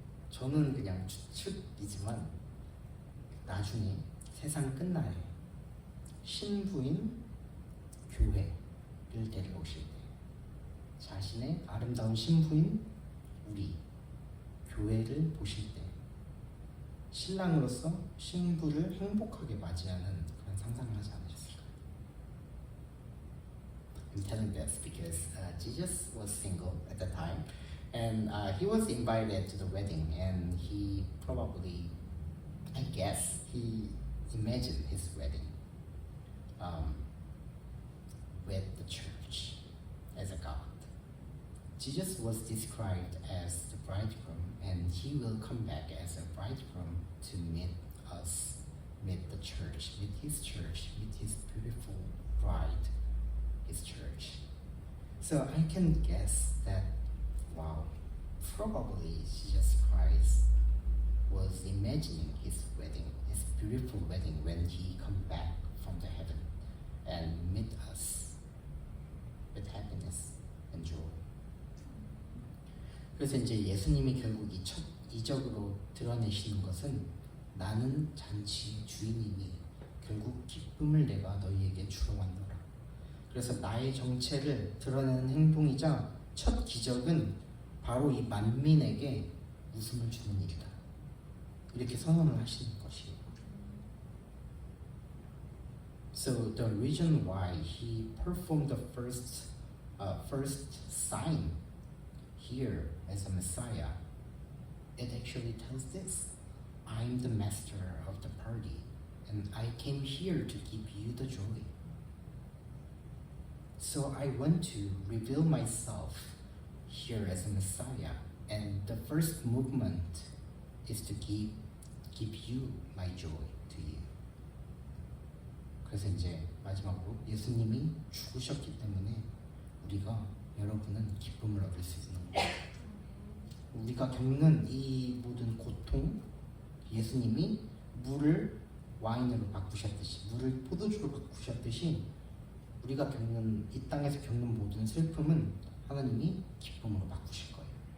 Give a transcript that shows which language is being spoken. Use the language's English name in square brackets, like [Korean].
[Korean] 저는 그냥 추측이지만 나중에 세상 끝날에 신부인 교회를 데려오실 때, 자신의 아름다운 신부인 우리 교회를 보실 때 신랑으로서 신부를 행복하게 맞이하는 그런 상상을 하지 않으셨을까요? [English] I'm telling this because Jesus was single at the time, and he was invited to the wedding, and he probably, I guess, he imagined his wedding with the church as a God. Jesus was described as the bridegroom, and he will come back as a bridegroom to meet us, meet the church, meet his beautiful bride, his church. So I can guess that, wow, probably Jesus Christ was imagining his wedding, his beautiful wedding, when he come back from the heaven and meet us with happiness and joy. [Korean] 그래서 이제 예수님이 결국 이 첫 이적으로 드러내시는 것은, 나는 잔치의 주인이니 결국 기쁨을 내가 너희에게 주러 왔노라. 그래서 나의 정체를 드러내는 행동이자 첫 기적은 바로 이 만민에게 웃음을 주는 일이다. 이렇게 선언을 하시는 것이에요. [English] So the reason why he performed the first sign here as a Messiah, it actually tells this: I'm the master of the party, and I came here to give you the joy. So I want to reveal myself here as a Messiah, and the first movement is to give you my joy to you. [Korean] 그래서 이제 마지막으로 예수님이 죽으셨기 때문에 우리가, 여러분은 기쁨을 얻을 수 있는 거예요. 우리가 겪는 이 모든 고통, 예수님이 물을 와인으로 바꾸셨듯이, 물을 포도주로 바꾸셨듯이, 우리가 겪는, 이 땅에서 겪는 모든 슬픔은 하나님이 기쁨으로 바꾸실 거예요.